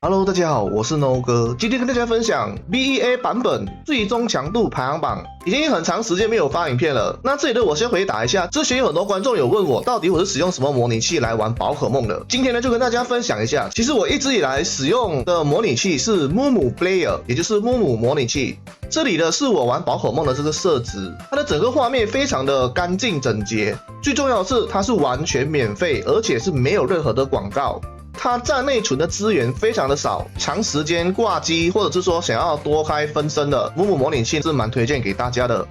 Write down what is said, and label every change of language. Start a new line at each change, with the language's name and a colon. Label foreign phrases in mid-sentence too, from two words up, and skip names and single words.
Chinese: Hello， 大家好，我是 No 哥，今天跟大家分享 BEA 版本最終強度排行榜。已經很長時間沒有發影片了，那這裡呢，我先回答一下，之前有很多觀眾有問我，到底我是使用什麼模擬器來玩寶可夢的。今天呢，就跟大家分享一下，其實我一直以來使用的模擬器是 Mumu Player，也就是 Mumu 模擬器。這裡呢是我玩寶可夢的這個設置，它的整個畫面非常的乾淨整潔，最重要的是它是完全免費，而且是沒有任何的廣告。它占內存的資源非常的少，長時間掛機或者是說想要多開分身的 Mumu 模擬器是蠻推薦給大家的。